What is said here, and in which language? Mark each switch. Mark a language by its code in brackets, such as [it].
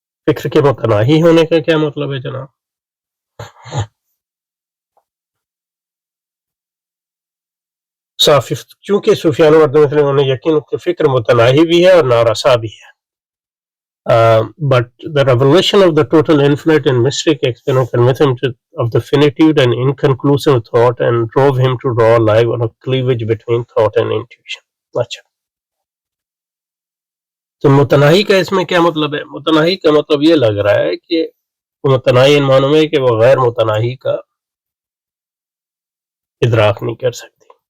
[ur] فکر کے متناہی ہونے کا کیا مطلب ہے جناب؟ صافی چونکہ سفیان انہوں نے یقین کہ فکر متناہی بھی ہے اور نارسا بھی ہے. [en] But the revelation of the total infinite and mystic experience convinced him of the finitude and inconclusive thought and drove him to draw a line on a cleavage between thought and intuition. [ur] اچھا تو متناہی کا اس میں کیا مطلب ہے؟ متناہی کا مطلب یہ لگ رہا ہے کہ متناہی ان معنوں میں کہ وہ غیر متناہی کا ادراک نہیں کر سکتی.